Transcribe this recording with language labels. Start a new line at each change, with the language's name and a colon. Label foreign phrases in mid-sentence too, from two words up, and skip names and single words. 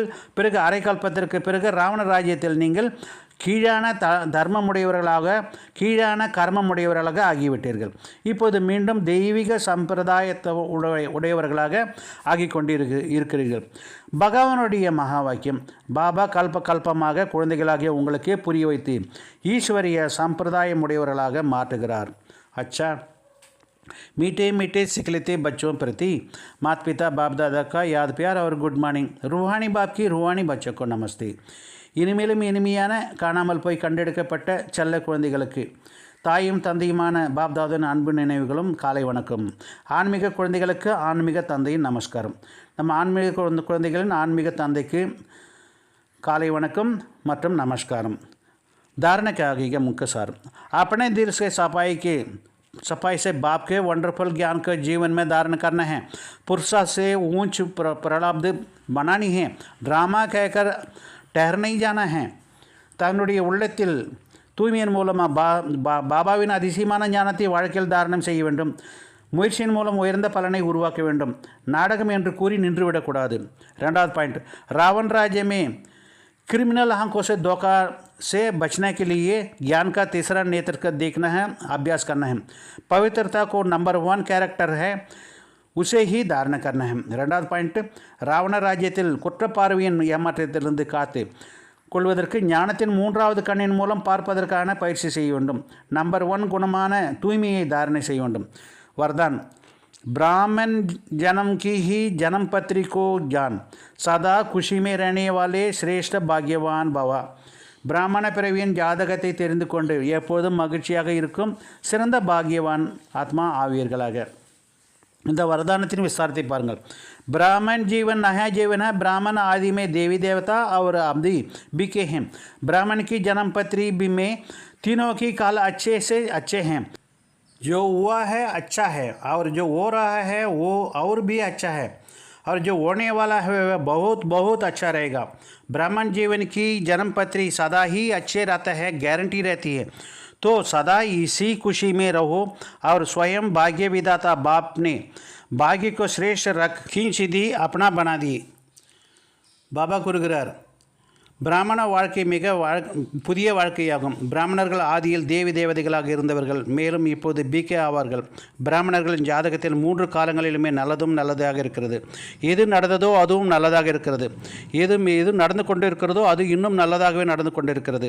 Tamil: பிறகு அரைக்கல்பத்திற்கு பிறகு ராவண ராஜ்யத்தில் நீங்கள் கீழான கீழான கர்மமுடையவர்களாக ஆகிவிட்டீர்கள். இப்போது மீண்டும் தெய்வீக சம்பிரதாயத்தை உடையவர்களாக ஆகி இருக்கிறீர்கள். பகவானுடைய மகா வாக்கியம் பாபா கல்பமாக குழந்தைகளாகிய உங்களுக்கே புரிய வைத்து ஈஸ்வரிய சம்பிரதாயம் உடையவர்களாக மாற்றுகிறார்.
Hindi: अच्छा, मीठे मीठे सिखलते बच्चों प्रति माता पिता बाप दादा का याद प्यार और
English: good morning.
Hindi: रूहानी बाप की रूहानी बच्चों को नमस्ते.
Tamil: இனிமேலும் இனிமையான காணாமல் போய் கண்டெடுக்கப்பட்ட செல்ல குழந்தைகளுக்கு தாயும் தந்தையுமான பாப்தாதன் அன்பு நினைவுகளும் காலை வணக்கம். ஆன்மீக குழந்தைகளுக்கு ஆன்மீக தந்தையின் நமஸ்காரம். நம்ம ஆன்மீக குழந்தைகளின் ஆன்மீக தந்தைக்கு காலை வணக்கம் மற்றும் நமஸ்காரம்.
Hindi: धारणा क्या आगे मुख्य सार अपने दिल से सफाई से बाप के वंडरफुल ज्ञान को जीवन में धारण करना है. पुरुषा से ऊंच प्रलाब्ध बनानी है. ड्रामा कहकर ठहर नहीं जाना है.
Tamil: தன்னுடைய உள்ளத்தில் தூய்மையின் மூலமாக பாபாவின் அதிசயமான ஞானத்தை வாழ்க்கையில் தாரணம் செய்ய வேண்டும். முயற்சியின் மூலம் உயர்ந்த பலனை உருவாக்க வேண்டும். நாடகம் என்று கூறி நின்றுவிடக்கூடாது. ரெண்டாவது பாயிண்ட்,
Hindi: रावण राज्य में क्रिमिनल आंखों से धोखा से बचने के लिए ज्ञान का तीसरा नेत्र का देखना है, अभ्यास करना है. पवित्रता को नंबर 1 कैरेक्टर है, उसे ही धारण करना है.
Tamil: ரெண்டாவது பாயிண்ட், ராவண ராஜ்யத்தில் குற்றப்பார்வையின் ஏமாற்றத்திலிருந்து காத்து கொள்வதற்கு ஞானத்தின் 3வது கண்ணின் மூலம் பார்ப்பதற்கான பயிற்சி செய்ய வேண்டும். நம்பர் 1 குணமான தூய்மையை தாரணை செய்ய வேண்டும்.
Hindi: वरदान, ब्राह्मण जन्म की ही जन्म पत्री को जान, सदा खुशी में रहने वाले श्रेष्ठ भाग्यवान भवा.
Tamil: பிராமண பிறவியின் ஜாதகத்தை தெரிந்து கொண்டு எப்போதும் மகிழ்ச்சியாக இருக்கும் சிறந்த பாக்யவான் ஆத்மா ஆவியர்களாக. இந்த வரதானத்தின் விசாரத்தை பாருங்கள்.
Hindi: ब्राह्मण जीवन नया जीवन है. ब्राह्मण आदि में देवी देवता और अवधि बिके हैं. ब्राह्मण की जन्म पत्री भी में तीनों की काल अच्छे से अच्छे हैं. जो हुआ है अच्छा है और जो हो रहा है वो और भी अच्छा है और जो होने वाला है वह बहुत बहुत अच्छा रहेगा. ब्राह्मण जीवन की जन्म पत्री सदा ही अच्छे रहता है, गारंटी रहती है. तो सदा इसी खुशी में रहो और स्वयं भाग्य विधाता बाप ने भाग्य को श्रेष्ठ रख खींच दी, अपना बना दी.
Tamil: பாபா கூறுகிறார், பிராமண வாழ்க்கை புதிய வாழ்க்கையாகும். பிராமணர்கள் ஆதியில் தேவி தேவதைகளாக இருந்தவர்கள், மேலும் இப்போது பிகே ஆவார்கள். பிராமணர்களின் ஜாதகத்தில் 3 காலங்களிலுமே நல்லதாக இருக்கிறது. எது நடந்ததோ அதுவும் நல்லதாக இருக்கிறது. எது நடந்து கொண்டு இருக்கிறதோ அது இன்னும் நல்லதாகவே நடந்து கொண்டிருக்கிறது.